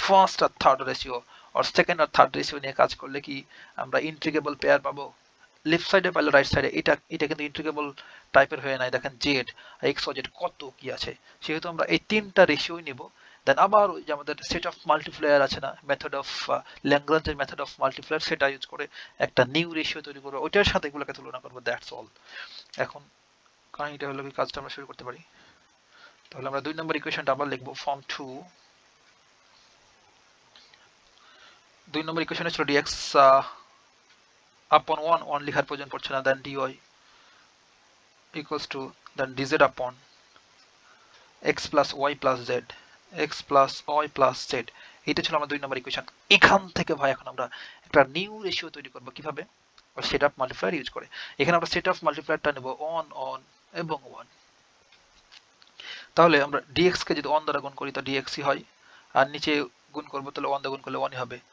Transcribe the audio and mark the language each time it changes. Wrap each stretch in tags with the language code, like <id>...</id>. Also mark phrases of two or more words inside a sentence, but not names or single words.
<bn>ফার্স্ট আর</bn> <en>third ratio</en> <bn>আর সেকেন্ড আর</bn> <en>third ratio</en> <bn>নিয়ে কাজ করলে কি আমরা</bn> <en>integrable pair</en> <bn>পাবো</bn> <en>left side</en> <bn>পাইলে</bn> <en>right side</en> <bn>এটা কিন্তু ইন্টিগ্রেবল টাইপের হয়ে নাই দেখেন জেড এক্স ও জেড কত কি আছে সেহেতু আমরা এই তিনটা রেশিওই নিব দেন আবার ওই যে আমাদের</bn> <en>set of multiplier</en> <bn>আছে না</bn> <en>method of</en> <bn>ল্যাগ্রাঞ্জের</bn> <en>method of multiplier</en> <bn>সেটা ইউজ করে একটা</bn> <en>new ratio</en> <bn>তৈরি করব ওইটার সাথে এগুলোকে তুলনা করব</bn> <en>that's all</en> <bn>এখন কাহিনীটা হলো কি কাজটা আমরা শুরু করতে পারি তাহলে আমরা 2 নম্বর ইকুয়েশনটা আবার লিখব ফর্ম 2 নম্বর ইকুয়েশনে ছিল</bn> <en>dx upon 1</en> <bn>লেখার প্রয়োজন পড়ছে না দেন</bn> <en>dy equals to then dz upon x plus y plus z</en> <bn>x plus y plus z এটা ছিল আমাদের 2 নম্বর ইকুয়েশন এখান থেকে ভাই এখন আমরা একটা</bn> <en>new ratio</en> <bn>তৈরি করব কিভাবে</bn> <en>set of multiplier</en> <bn>ইউজ করে এখানে আমরা</bn> <en>set of multiplier</en> <bn>নেব অন এবং 1। তাহলে আমরা dx কে যদি 1 দ্বারা গুণ করি তো dx ই হয়, আর নিচে গুণ করব তাহলে 1 দ্বারা গুণ করলে 1 ই হবে।</bn>